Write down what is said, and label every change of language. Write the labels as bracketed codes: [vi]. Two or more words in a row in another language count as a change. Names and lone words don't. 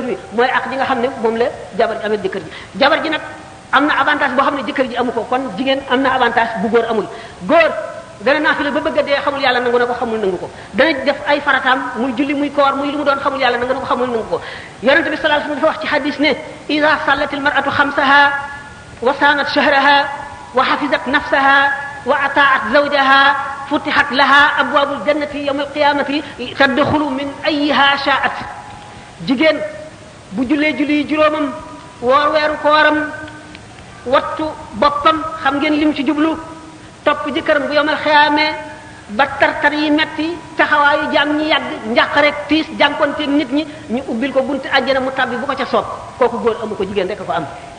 [wo] wi mooy xaq ji nga xam ne moom la jabar ji amel jëkkër ji jabar ji nag am na avantage boo xam ne jëkkër ji amu ko kon jigéen am na avantage bu góor amul góor dana naafila ba bëgg a dee xamul yàlla nangu na ko xamul nangu ko dana def ay farataam muy julli muy koor muy lu mu doon xamul yàlla nangu na ko xamul nangu ko yonente bi [ar] صلى الله عليه وسلم [wo] dafa wax ci hadis ne [ar] إذا صلت المرأة خمسها وصامت شهرها وحفظت نفسها وأطاعت زوجها فتحت لها أبواب الجنة يوم القيامة تدخل من أيها شاءت [wo] jigéen bu jullee julli juróomam woor weeru kooram wattu boppam xam ngeen lim ci jublu topp jëkkëram bu yomal xiyaamee ba tartar yi metti taxawaayu jaam ñi yàgg njàq rek tiis jànkonteeg nit ñi ñu ubbil ko bunti àjjana mu tabbi bu ko ca soob kooku góor amu ko jigéen rek a ko am